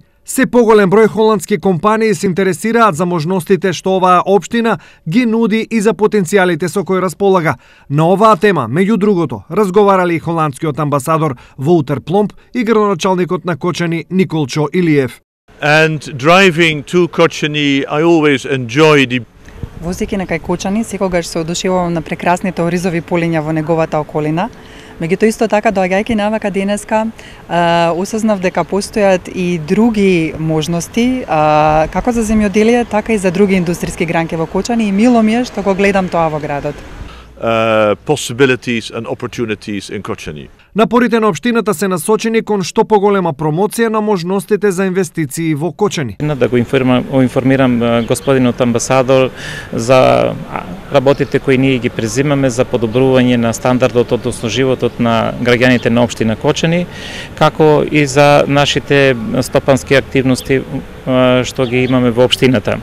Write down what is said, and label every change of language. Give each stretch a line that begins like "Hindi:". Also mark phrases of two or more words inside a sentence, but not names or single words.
Macedonian: Се поголем број холандски компании се интересираат за можностите што оваа општина ги нуди и за потенцијалите со кои располага. На оваа тема, меѓу другото, разговарали и холандскиот амбасадор Воутер Пломп и градоначалникот на Кочани Николчо Илиев.
English: And driving to Kočani, I always enjoy the
Macedonian: Возејќи на кај Кочани, секогаш се одушевувам на прекрасните оризови полиња во неговата околина. Меѓутоа исто така, доаѓајќи навака денеска, осознав дека постојат и други можности, како за земјоделие, така и за други индустријски гранки во Кочани, и мило ми е што го гледам тоа во градот.
English: Possibilities and opportunities in Kočani.
Macedonian: Напорите на општината се насочени кон што поголема промоција на можностите за инвестиции во Кочани. Да го информирам господинот амбасадор за работите кои ние ги презимаме за подобрување на стандардот, односно животот на граѓаните на општина Кочани, како и за нашите стопански активности што ги имаме во општината.